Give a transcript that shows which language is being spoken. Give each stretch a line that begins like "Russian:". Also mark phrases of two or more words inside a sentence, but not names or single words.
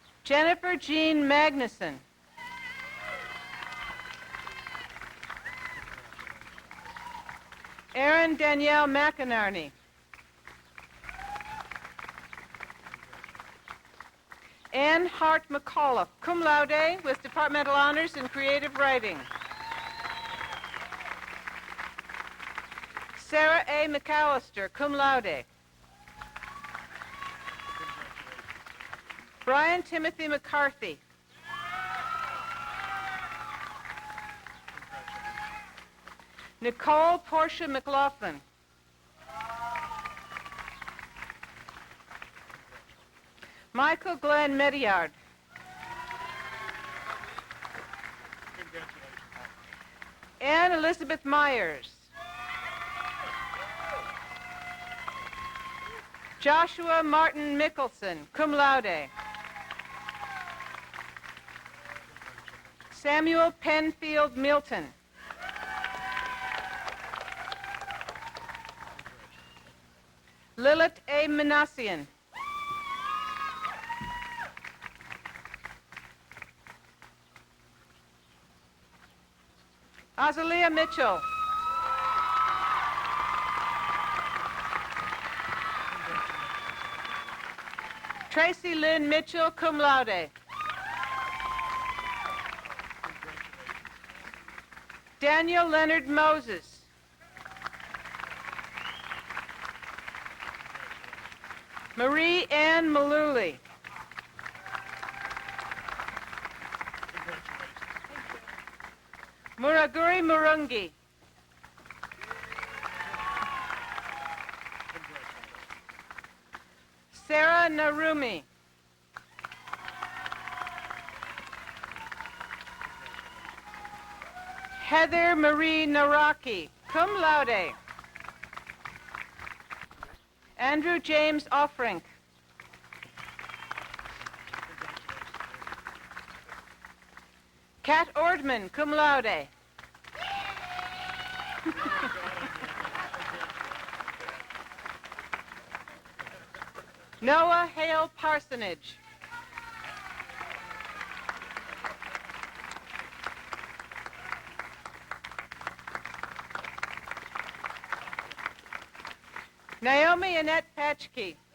English: Jennifer Jean Magnuson. Erin Danielle McInerney. Ann Hart McAuliffe,
Latin: cum laude
English: with departmental honors in creative writing. Sarah A. McAllister,
Latin: cum laude.
English: Brian Timothy McCarthy. Nicole Portia McLaughlin. Michael Glenn Mediard. Anne Elizabeth Myers. Joshua Martin Mickelson,
Latin: cum laude.
English: Samuel Penfield Milton. Lilith A. Manassian. Azalea Mitchell. Tracy Lynn Mitchell,
Latin: cum laude.
English: Daniel Leonard Moses. Marie Ann Malooly. Muraguri Murungi. Sarah Narumi. Heather Marie Naraki,
Latin: cum laude.
English: Andrew James Offrink. Kat Ordman,
Latin: cum laude.
English: Noah Hale Parsonage. Naomi Annette Patchkey.